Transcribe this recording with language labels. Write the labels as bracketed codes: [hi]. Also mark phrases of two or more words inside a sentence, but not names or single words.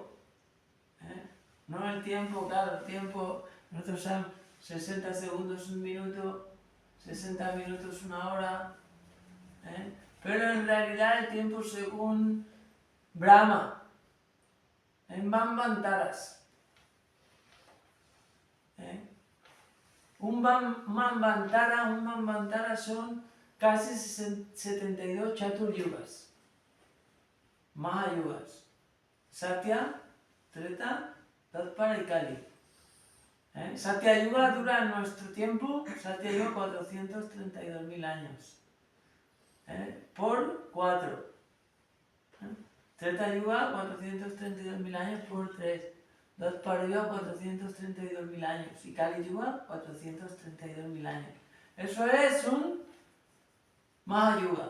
[es] No el tiempo, claro, el tiempo, nosotros sabemos 60 segundos, un minuto, 60 minutos, una hora, pero en realidad el tiempo según Brahma, en Manvantaras. Un Manvantara son casi 72 Chaturyugas, Mahayugas, Satya, Treta, Tatpara y Kali. Satya Yuga dura en nuestro tiempo, Satya Yuga 432.000 años. Por 4. Treta Yuga 432.000 años por 3. Tatpara Yuga 432.000 años. Y Kali Yuga 432.000 años. Eso es un Mahayuga.